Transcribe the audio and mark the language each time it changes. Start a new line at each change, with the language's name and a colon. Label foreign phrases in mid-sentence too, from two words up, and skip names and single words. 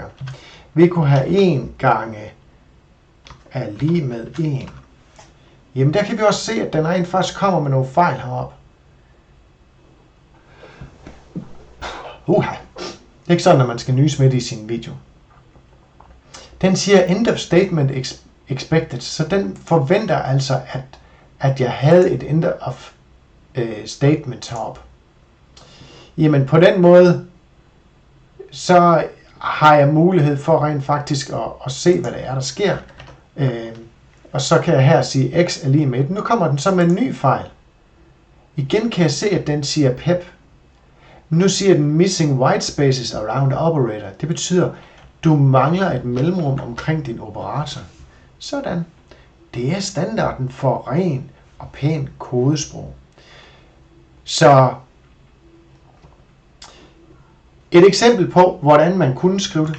Danish: Vi kunne have 1 gange er lige med 1. Jamen der kan vi også se, at den rent faktisk kommer med nogle fejl heroppe. Det er ikke sådan, at man skal nyse midt i sin video. Den siger
English: end of statement expected,
Danish: så den forventer altså, at jeg havde et
English: end of statement
Danish: heroppe. Jamen på den måde, så har jeg mulighed for rent faktisk at se, hvad det er, der sker. Og så kan jeg her sige x er lige med 1. Nu kommer den så med en ny fejl. Igen kan jeg se, at den siger pep. Nu siger den
English: missing white spaces around operator.
Danish: Det betyder, du mangler et mellemrum omkring din operator. Sådan. Det er standarden for ren og pæn kodesprog. Så et eksempel på, hvordan man kunne skrive det.